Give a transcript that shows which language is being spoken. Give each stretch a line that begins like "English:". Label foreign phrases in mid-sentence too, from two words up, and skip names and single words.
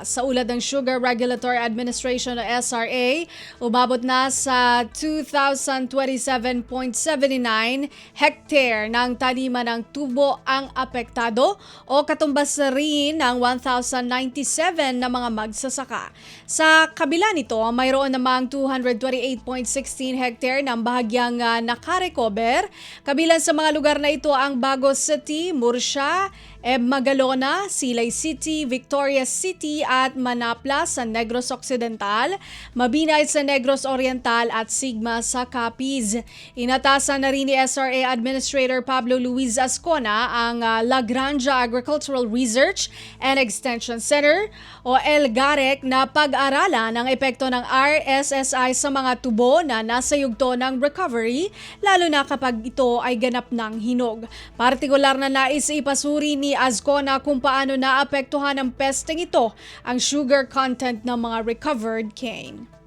Filipino: Sa ulat ng Sugar Regulatory Administration o SRA, umabot na sa 2,027.79 hectare ng taniman ng tubo ang apektado o katumbas na rin ng 1,097 na mga magsasaka. Sa kabila nito, mayroon namang 228.16 hectare ng bahagyang nakarecover. Kabilang sa mga lugar na ito ang Bagos City, Murcia, Magalona, Silay City, Victoria City at Manapla sa Negros Occidental, Mabinay sa Negros Oriental at Sigma sa Capiz. Inatasan na rin ni SRA Administrator Pablo Luis Ascona ang La Granja Agricultural Research and Extension Center o LGAREC na pag-aralan ang epekto ng RSSI sa mga tubo na nasa yugto ng recovery, lalo na kapag ito ay ganap ng hinog. Partikular na nais ipasuri ni Ascona kung paano naapektuhan ng pesteng ito ang
English: sugar content
Filipino: ng mga
English: recovered cane.